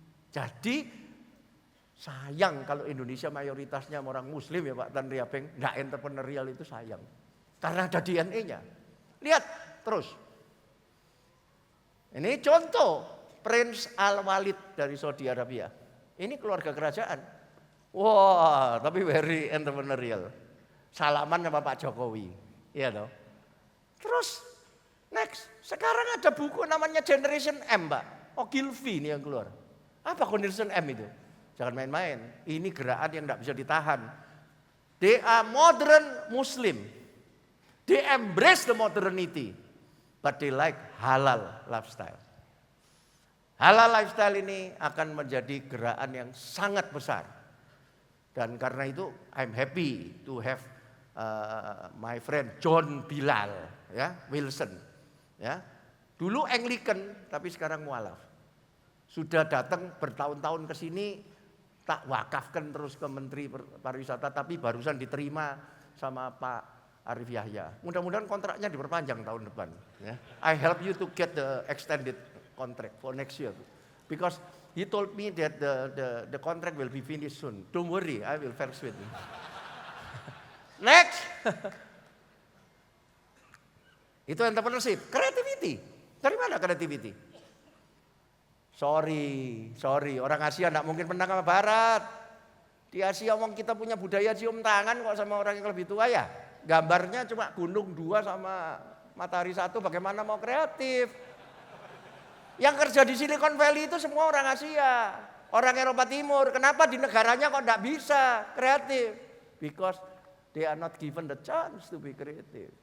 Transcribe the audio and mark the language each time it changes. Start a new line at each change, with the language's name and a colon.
Indonesian: Jadi sayang kalau Indonesia mayoritasnya orang Muslim ya Pak Tan Riabeng, nggak entrepreneurial itu sayang. Karena ada DNA-nya. Lihat terus. Ini contoh Prince Al-Walid dari Saudi Arabia. Ini keluarga kerajaan. Wah, tapi
English: very entrepreneurial.
Indonesian: Salaman sama Pak Jokowi. Iya dong. Terus next, sekarang ada buku namanya Generation M, Mbak. Ogilvy ini yang keluar. Apa Generation M itu? Jangan main-main. Ini gerakan yang tidak bisa ditahan.
English: They are modern Muslim. They embrace the modernity, but they like halal lifestyle.
Indonesian: Halal lifestyle ini akan menjadi gerakan yang sangat besar. Dan karena itu
English: I'm happy to have my friend John Bilal, ya, Wilson, ya.
Indonesian: Dulu Anglican tapi sekarang mualaf. Sudah datang bertahun-tahun ke sini, tak wakafkan terus ke Menteri Pariwisata, tapi barusan diterima sama Pak Arif Yahya. Mudah-mudahan kontraknya diperpanjang tahun depan. Ya.
English: I help you to get the extended contract for next year, because he told me that the contract will be finished soon. Don't worry, I will persuade you. Next.
Indonesian: Itu entrepreneurship, creativity. Dari mana creativity? Sorry, orang Asia tidak mungkin menang sama Barat. Di Asia kita punya budaya cium tangan kok sama orang yang lebih tua ya. Gambarnya cuma gunung 2 sama matahari 1, bagaimana mau kreatif? Yang kerja di Silicon Valley itu semua orang Asia, orang Eropa Timur. Kenapa di negaranya kok tidak bisa kreatif?
English: Because they are not given the chance to be creative.